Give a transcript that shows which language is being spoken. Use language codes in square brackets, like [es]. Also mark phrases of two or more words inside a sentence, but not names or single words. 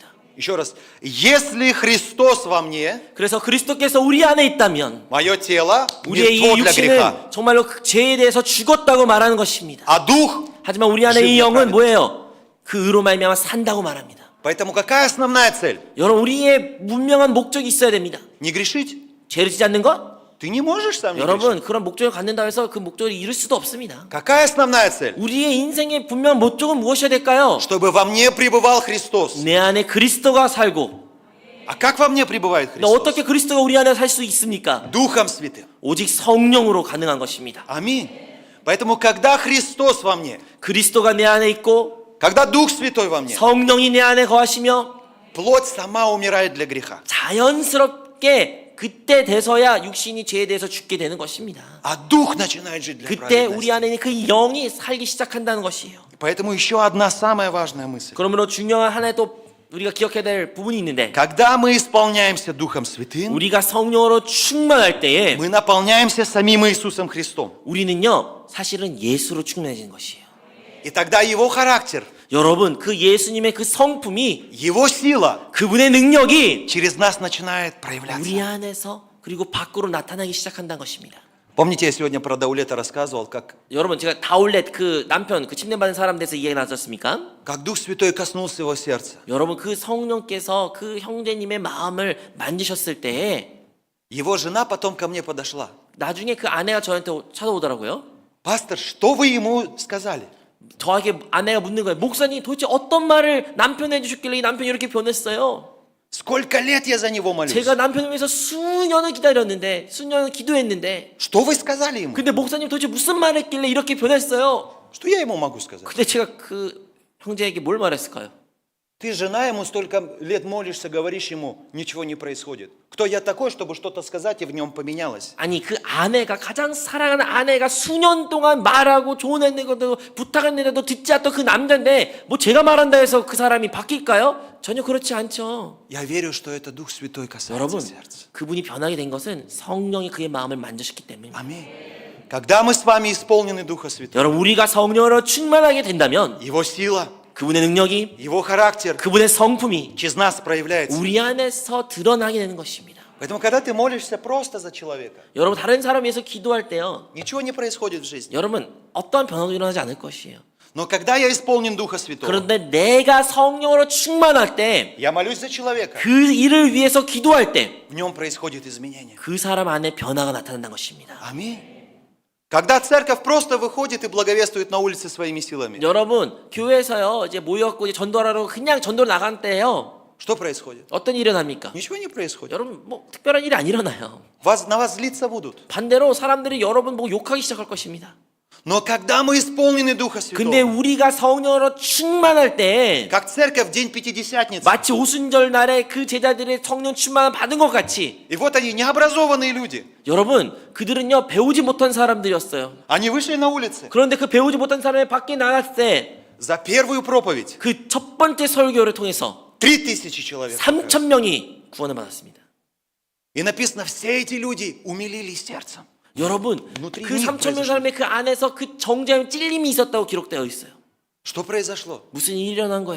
[ru] Еще раз, если Христос во мне, [ko] 그래서 그리스도께서 우리 안에 있다면 [ru] мое тело [ko] 우리의 이 [ru] мертво для греха, [ko] 육신은 정말로 그 죄에 대해서 죽었다고 말하는 것입니다. [ru] а дух. [ko] 하지만 우리 안에 이 영은 뭐예요? 그 의로 말미암아 산다고 말합니다. [ru] Поэтому какая основная цель? [ko] 여러분 우리의 분명한 목적이 있어야 됩니다. [ru] Не грешить? [ko] 죄를 지지 않는 것? [ru] Ты не можешь сам не грешить. [ko] 여러분 그런 목적을 갖는다고 해서 그 목적을 이룰 수도 없습니다. [ru] Какая основная цель? [ko] 우리의 인생의 분명한 목적은 무엇이어야 될까요? [ru] Чтобы во мне пребывал Христос. [ko] 내 안에 그리스도가 살고 [ru] А как во мне пребывает [ko] 근데 [ru] Христос? [ko] 어떻게 그리스도가 우리 안에 살 수 있습니까? [ru] Духом Святым. [ko] 오직 성령으로 가능한 것입니다. [ru] Аминь. Поэтому, когда Христос во мне, [ko] 그리스도가 내 안에 있고 [ru] когда Дух Святой во мне, [ko] 성령이 내 안에 거하시며 [ru] плоть сама умирает для греха. [ko] 자연스럽게 그때 돼서야 육신이 죄에 대해서 죽게 되는 것입니다. [ru] А Дух начинает жить для [ko] 그때 우리 [ru] праведности. [ko] 안에 있는 그 영이 살기 시작한다는 것이에요. [ru] Поэтому еще одна самая важная мысль. [ko] 그러므로 중요한 하나의 또 우리가 기억해야 될 부분이 있는데 [ru] Когда мы исполняемся Духом Святым, [ko] 우리가 성령으로 충만할 때에 [ru] мы наполняемся самим Иисусом Христом. [ko] 우리는요 사실은 예수로 충만해지는 것이에요. [ru] И тогда Его характер, [ko] 여러분 그 예수님의 그 성품이 [ru] Его сила [ko] 그분의 능력이 [ru] через нас начинает проявляться. [ko] 우리 안에서 그리고 밖으로 나타나기 시작한다는 것입니다. [ru] Помните, я сегодня про Даулета рассказывал, как [ko] 여러분 제가 다울렛 그 남편 그 침례받은 사람 돼서 이야기 나눴습니까? [ru] Дух Святой коснулся его сердца. [ko] 여러분 그 성령께서 그 형제님의 마음을 만지셨을 때에 [ru] Его жена потом ко мне подошла. [ko] 나중에 그 아내가 저한테 찾아오더라고요. [ru] Пастор, что вы ему сказали? [ko] 저에게 아내가 묻는 거예요. 목사님 도대체 어떤 말을 남편이 해주셨길래 이 남편이 이렇게 변했어요? [ru] Сколько лет я за него молюсь? [ko] 제가 남편을 위해서 수년을 기다렸는데 수년을 기도했는데 [ru] Что вы сказали ему? [ko] 근데 목사님 도대체 무슨 말을 했길래 이렇게 변했어요? [ru] Что я ему могу сказать? [ko] 근데 제가 그 형제에게 뭘 말했을까요? [ru] Ты жена, ему столько лет молишься, говоришь ему, ничего не происходит. Кто я такой, чтобы что-то сказать и в нем поменялось? [ko] 아니 그 아내가 가장 사랑하는 아내가 수년 동안 말하고 조언했는데도 부탁했는데도 듣지 않던 그 남자인데 뭐 제가 말한다 해서 그 사람이 바뀔까요? 전혀 그렇지 않죠. [ru] Я верю, что это Дух Святой [ko] 여러분, [ru] касается сердца. [ko] 그분이 변하게 된 것은 성령이 그의 마음을 만지셨기 때문입니다. [ru] Аминь. Когда мы с вами исполнены Духа Святого, [ko] 여러분 우리가 성령으로 충만하게 된다면 [ru] Его сила, [ko] 그분의 능력이 [ru] Его характер [ko] 그분의 성품이 [ru] через нас проявляется. [ko] 우리 안에서 드러나게 되는 것입니다. [ru] Поэтому, когда ты молишься просто за человека, [ko] 여러분 다른 사람 위해서 기도할 때요. [ru] ничего не происходит в жизни. [ko] 여러분 어떠한 변화도 일어나지 않을 것이에요. [ru] Но когда я исполнен Духа Святого, [ko] 그런데 내가 성령으로 충만할 때 [ru] я молюсь за человека, [ko] 그 일을 위해서 기도할 때 [ru] в нем происходит изменение. [ko] 그 사람 안에 변화가 나타난다는 것입니다. [ru] Аминь. Когда церковь просто выходит и благовествует на улице своими силами, [ko] 여러분 교회에서요 이제 모였고 이제 전도하러 그냥 전도를 나간 때요 [ru] что происходит? [ko] 어떤 일이 일어납니까? [ru] Ничего не происходит. [ko] 여러분 뭐 특별한 일이 안 일어나요. [ru] На вас злиться будут. [ko] 반대로 사람들이 여러분 보고 욕하기 시작할 것입니다. [ru] Но когда мы исполнены Духа [ko] 근데 [ru] Святого, [ko] 우리가 성령으로 충만할 때 [ru] как церковь в день Пятидесятницы, [ko] 마치 오순절 날에 그 제자들의 성령 충만을 받은 것 같이 [ru] и вот они, необразованные люди, [ko] 여러분 그들은요 배우지 못한 사람들이었어요. [ru] они вышли на улицы [ko] 그런데 그 배우지 못한 사람이 밖에 나갔을 때 [ru] за первую проповедь. [ko] 그 첫 번째 설교를 통해서 [ru] 3000 человек. [ko] 3,000명이 구원을 받았습니다. [ru] И написано, все эти люди умилились сердцем. [ko] 여러분 [ru] внутри [ko] 그 [ru] них [ko] 3,000명 사람의 그 안에서 그 정죄함 찔림이 있었다고 기록되어 있어요. [ru] Что произошло? [ko] 무슨 일이 일어난 거예요?